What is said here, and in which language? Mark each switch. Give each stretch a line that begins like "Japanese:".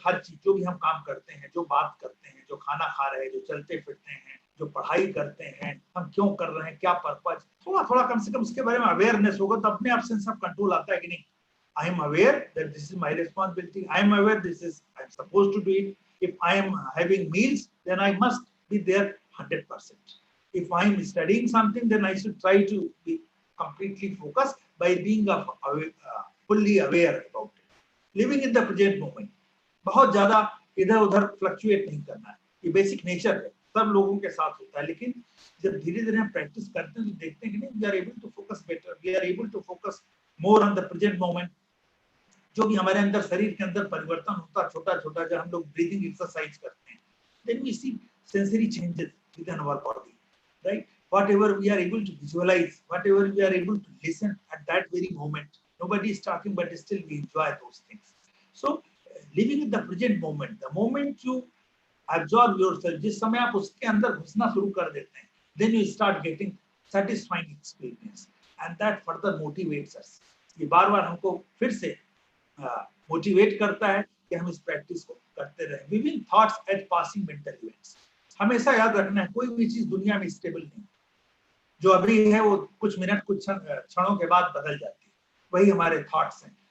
Hindi: हर चीज, जो भी हम काम करते हैं, जो बात करते हैं, जो खाना खा रहे हैं, जो चलते फिरते हैं, जो पढ़ाई करते हैं, हम क्यों कर रहे हैं, क्या पर्पज, थोड़ा थोड़ा कम से कम उसके बारे में अवेयरनेस होगा तो अपने आप से सब कंट्रोल आता है कि नहीं,
English: I am aware that this is my responsibility, I am aware this is I am supposed to do it. If I am having meals then I must be there 100%. If I am studying something, then I should try to be completely focused by being fully aware about it. Living in the present moment,
Hindi: बहुत ज्यादा इधर उधर fluctuate नहीं करना है, ये basic nature है, सब लोगों के साथ होता है। लेकिन जब धीरे धीरे हम प्रैक्टिस करते हैं तो देखते हैं कि नहीं,
English: We are able to focus better, we are able to focus more on the present moment.
Hindi: जो भी हमारे अंदर, शरीर के अंदर परिवर्तन होता है छोटा छोटा, जब हम लोग ब्रीदिंग एक्सरसाइज करते हैं,
English: then we see sensory changes within our body, right? Whatever we are able to visualize, whatever we are able to listen at that very moment, nobody is talking, but still we enjoy those things. So living in the present moment, the moment you absorb yourself,
Hindi: जिस समय आप उसके अंदर घुसना शुरू कर देते हैं,
English: then you start getting satisfying experience, and that further motivates us.
Hindi: ये बार बार हमको फिर से मोटिवेट करता है कि हम इस प्रैक्टिस को करते रहें।
English: Viewing thoughts as passing mental events.
Hindi: हमेशा याद रखना है, कोई भी चीज दुनिया में स्टेबल नहीं, जो अभी है वो कुछ मिनट, कुछ क्षणों के बाद बदल जाती है, वही हमारे थॉट्स हैं।